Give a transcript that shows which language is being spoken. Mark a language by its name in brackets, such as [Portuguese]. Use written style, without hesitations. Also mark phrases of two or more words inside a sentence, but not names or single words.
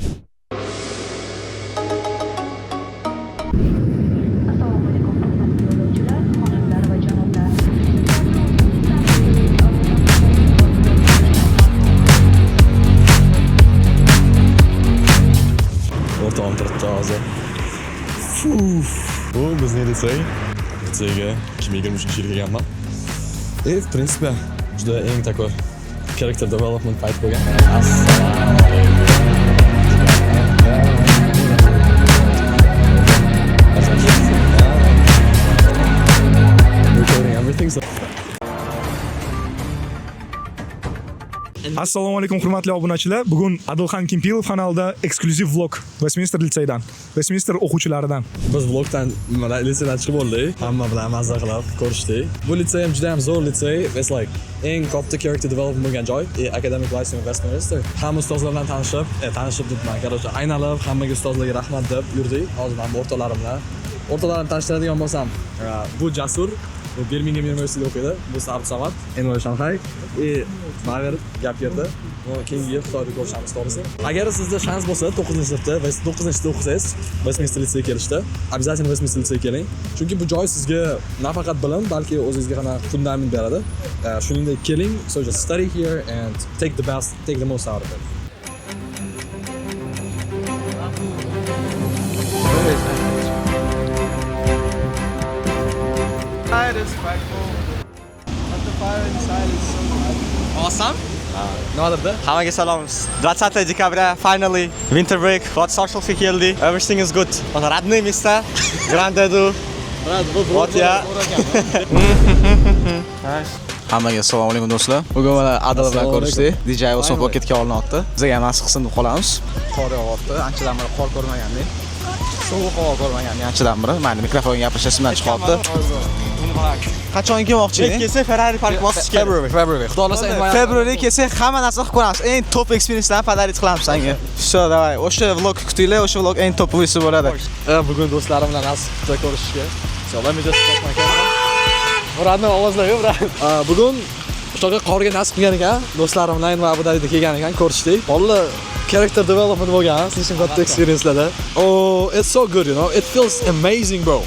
[Uzbek] Assalomualaikum hurmatli yo'lovchilar, xonimlar va janoblar. O'rtog'im turibdi hozir. Bu bizning litsey. Litseyga 2023-yilga kelganman. [Russian] В принципе, [Uzbek] juda eng такой [English] character development [Uzbek] payti bo'lgan. [English] Recording everything. [Uzbek] Assalomu alaykum hurmatli obunachilar. Bugun Adilxon Kimpilov kanalida eksklyuziv vlog Westminster litseydan, Westminster o'quvchilaridan. Biz vlogdan litseydan chiqib oldik. Hamma bilan mazza qilib ko'rishdik. Bu litsey ham juda ham zo'r litsey. [English] It's like [Uzbek] eng katta [English] character development [Uzbek] bo'lgan joy. [English] Academic Life in Westminster. [Uzbek] Hamma ustozlar bilan tanishib debman. Короче, aynalib hammaga ustozlarga rahmat deb yurdik. Hozir ham o'rtoqlarim tanishtiradigan bo'lsam, bu Jasur, bu Birmingham University'da o'qiydi. Bu Sabit Samad, NYU Shanghai. Ma'lum gap yerda. Keyingi yil Xitoyda ko'rishamiz to'g'risi. Agar sizda shans bo'lsa 9-sinfda va 9-sinfda o'qisangiz, Westminster litseyga kelishda, обязательно Westminster litseyga keling. Chunki bu joy sizga nafaqat bilim, balki o'zingizga ham fundament beradi. Shuningdek keling, [English] so just study here and take the most out of it. It's quite cool. But the fire inside is so hot. Awesome. [Uzbek] Nimadirda? Hammaga salomimiz. 20 dekabr [English] finally winter break. Вот social keldi. Everything is good. [Russian] Вот родные места. Гранд-Эду. Вот я. [Uzbek] Hammaga assalomu alaykum do'stlar. Bugun mana Adil bilan ko'rishdik. DJ Osmon paketga olinyapti. Bizga ham nasib qilsin deb qolamiz. Qor yog'yapti. Anchadan beri qor ko'rmagandik. Sovuq havo ko'rmagandik anchadan beri. Mana mikrofonga gapirish esimdan chiqyapti. Qachon kelmoqchi eding? Kelsa Ferrari park bosish kerak. February. Xudo xolasa February kelsa hamma narsa qilib ko'ramiz. Eng [English] top experiencelarni [Uzbek] padarit qilamiz senga. [Russian] Всё, давай. [Uzbek] O'sha vlog kutinglar, o'sha vlog eng topovisi bo'ladi. Bugun do'stlarim bilan nasibda ko'rishishga. Inshaalloh mijos chiqmaykan. Muradni ovozlaydi, brat. Bugun o'shaga qorga nasib qilgan ekan. Do'stlarim bilan va Abu Dabida kelgan ekan, ko'rishdik. Vallahi [English] character development [Uzbek] bo'lgan, siz uchun katta experiencelarda. [English] Oh, it's so good, you know. It feels amazing, bro.